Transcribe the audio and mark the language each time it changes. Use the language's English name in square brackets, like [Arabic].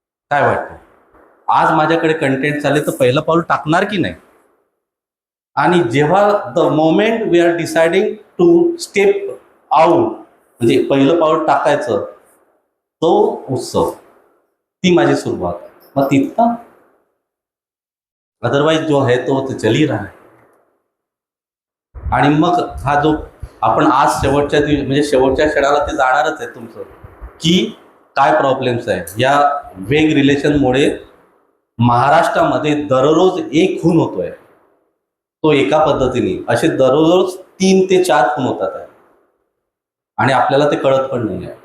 [Marathi] काय वाटतं? आज माझ्याकडे कंटेंट चालेल तर पहिलं पाऊल टाकणार की नाही? आणि जेव्हा [English] the moment we are deciding to step out, [Marathi] म्हणजे पहिलं पाऊल टाकायचं, तो उत्सव, ती माझी सुरुवात. मग तिथं [Hindi] अदरवाईज जो है तो चल ही रहा है. [Marathi] आणि मग हा जो आपण आज शेवटच्या म्हणजे शेवटच्या क्षणाला ते जाणारच आहे तुमचं, की काय प्रॉब्लेम्स आहे या वेग रिलेशनमुळे. महाराष्ट्रामध्ये दररोज एक खून होतोय, तो एका पद्धतीने असे दररोज 3 ते 4 खून होतात आहे, आणि आपल्याला ते कळत पण नाही आहे.